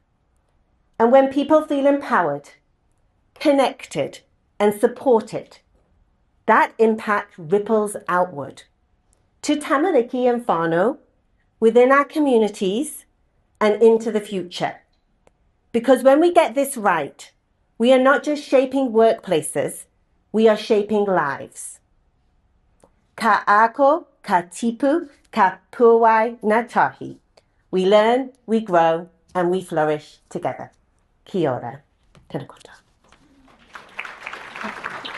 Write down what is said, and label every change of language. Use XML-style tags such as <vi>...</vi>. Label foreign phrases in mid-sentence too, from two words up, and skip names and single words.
<en>And when people feel empowered, connected, and supported, that impact ripples outward to tamariki and whānau, within our communities, and into the future. Because when we get this right, we are not just shaping workplaces, we are shaping lives.</en> <mi>Ka ako, ka tipu, ka puawai na tahi.</mi> <en>We learn, we grow, and we flourish together.</en> <mi>Kia ora. Tēnā koutou.</mi>